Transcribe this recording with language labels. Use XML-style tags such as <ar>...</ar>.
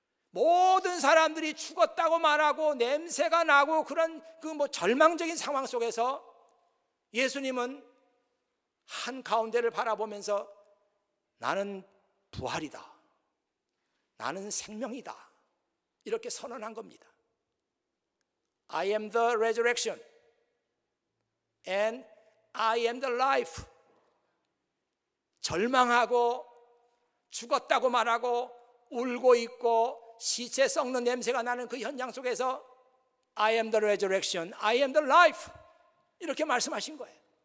<ko>모든 사람들이 죽었다고 말하고 냄새가 나고 그런 절망적인 상황 속에서 예수님은 한 가운데를 바라보면서 나는 부활이다, 나는 생명이다 이렇게 선언한 겁니다.</ko> <en>I am the resurrection and I am the life.</en> <ko>절망하고 죽었다고 말하고 울고 있고 시체 썩는 냄새가 나는 그 현장 속에서</ko> <en>I am the resurrection, I am the life</en> <ko>이렇게 말씀하신 거예요.</ko>